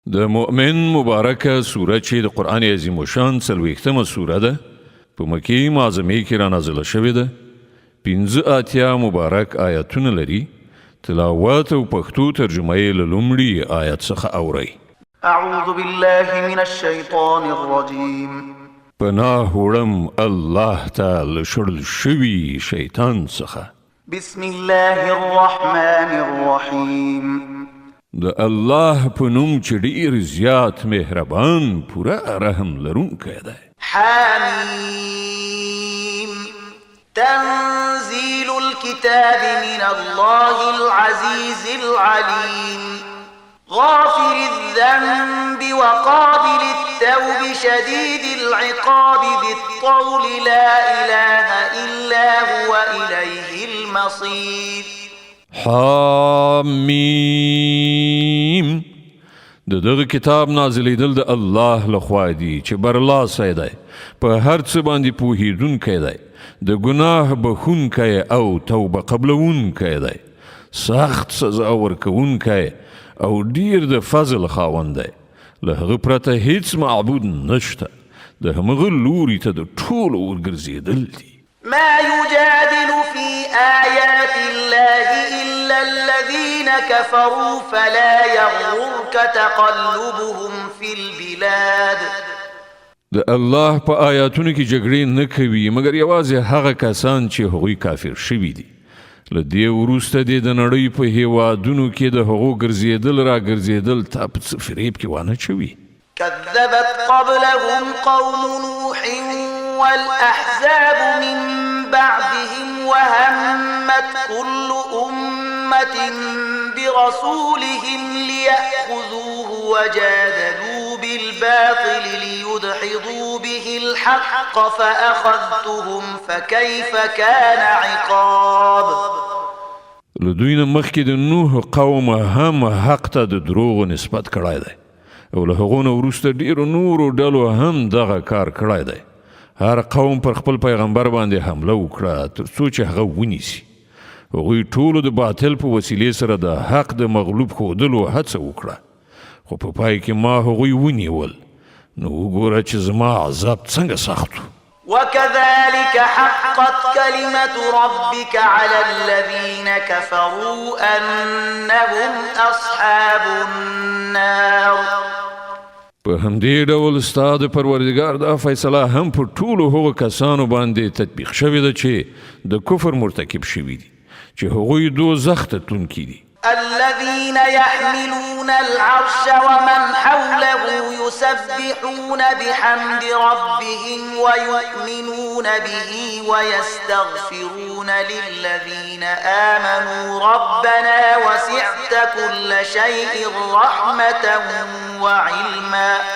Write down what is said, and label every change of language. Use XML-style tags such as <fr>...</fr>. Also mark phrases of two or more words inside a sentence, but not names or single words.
<ps>د مؤمن مبارکه سوره چې د قرآن عظیم الشان 40مه سوره ده په مکې معظمې کې را نازله شوې ده. 85 مبارک آیاتونه لري. تلاوت او پښتو ترجمه یې له لومړي آیت څخه اورئ.</ps> <ar>اعوذ بالله من الشیطان الرجیم.</ar> <ps>پناه وړم الله تعالی شړل شوي شیطان څخه.</ps> <ar>بسم الله الرحمن الرحیم.</ar> <ps>د الله په نوم چې ډیر زیات مهربان پوره رحم لرونکی دی.</ps> <ar>حمیم. تنزيل الكتاب من الله العزيز العليم غافر الذنب وقابل التوب شديد العقاب ذي الطول لا إله إلا هو إليه المصير.</ar> <ps>حمیم. د دغه کتاب نازلیدل د الله لخوا دی چې برلاسی دی، په هر څه باندې پوهیدونکی دی، د ګناه بخښونکی او توبه قبلونکی دی، سخت سزا ورکوونکی او ډیر د فضل خاوند دی. له هغه پرته هیڅ معبود نشته، د همغه لوري ته د ټولو ورګرځېدل دي.</ps> <ar>ما يجادل في آيات الله إلا الذين كفروا فلا يغررك تقلبهم في البلاد.</ar> <ps>د الله په آیاتونو کې جګړې نه کوي مګر یوازې هغه کسان چې هغوی کافر شوي دي. له دې وروسته دې د نړۍ په هیوادونو کې د هغو ګرځېدل را ګرځېدل تا په څه فریب کې وانه چوي.</ps> <ar>كذبت قبلهم قوم نوح والأحزاب من بعدهم وهمت كل أمة برسولهم ليأخذوه وجادلوا بالباطل ليدحضوا به الحق فأخذتهم فكيف كان عقاب.</ar> <ps>لدوی نه مخکې د نوح قوم هم حق ته د دروغو نسبت کړی دی او له هغو نه وروسته ډیرو نورو ډلو هم دغه کار کړی دی. هر قوم پر خپل پیغمبر باندې حمله وکړه تر څو چې هغه ونیسي. هغوی ټولو د باطل په وسیلې سره د حق د مغلوب ښودلو هڅه وکړه، خو په پای کې ما هغوی ونیول. نو وګوره چې زما عذاب څنګه سخت و.</ps> <ar>وكذلك حقت كلمة ربك على الذين كفروا أنهم أصحاب النار.</ar> <ps>په همدې ډول ستا د پروردګار دا فیصله هم پر ټولو هغو کسانو باندې تطبیق شوې ده چې د کفر مرتکب شوي دي، چې هغوی دوزخ ته تلونکي دي.</ps> <ar>الذين يحملون العرش ومن حوله يسبحون بحمد ربهم ويؤمنون به ويستغفرون للذين آمنوا ربنا وسعت كل شيء رحمة وعلما</ar>